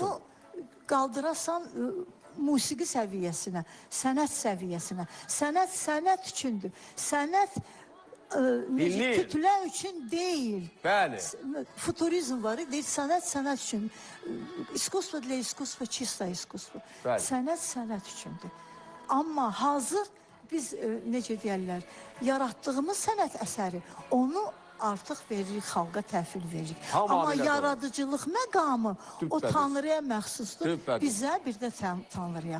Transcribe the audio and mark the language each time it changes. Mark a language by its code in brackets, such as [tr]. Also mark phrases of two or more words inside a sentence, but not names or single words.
[az] onu qaldırasan musiqi səviyyəsinə, sənət səviyyəsinə. Sənət üçündür. Sənət Dinleyin. kütlə üçün deyil. Bəli. Futurizm var, deyir sənət üçün. [ru] İskustvo для искусства, чисто искусство. [az] Bəli. Sənət üçündür. Amma hazır biz necə deyərlər, yaratdığımız sənət əsəri onu artıq veririk, xalqa təhvil veririk. Tamamilə Amma doğru. yaradıcılıq məqamı o Düpbədüz. Tanrıya məxsusdur. Düpbədüz. Bizə bir də Tanrıya.